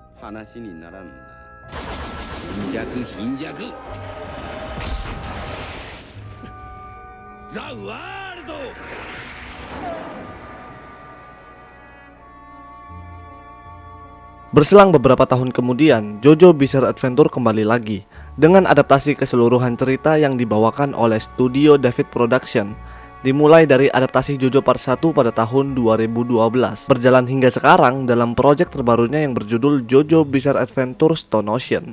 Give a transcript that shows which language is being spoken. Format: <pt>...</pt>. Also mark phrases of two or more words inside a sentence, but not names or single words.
<ja>話にならんな。貧弱貧弱。ザ・ワールド。</ja> <id>Berselang beberapa tahun kemudian, JoJo Bizarre Adventure kembali lagi dengan adaptasi keseluruhan cerita yang dibawakan oleh studio David Production. Dimulai dari adaptasi JoJo Part 1 pada tahun 2012, berjalan hingga sekarang dalam proyek terbarunya yang berjudul JoJo Bizarre Adventure Stone Ocean.</id>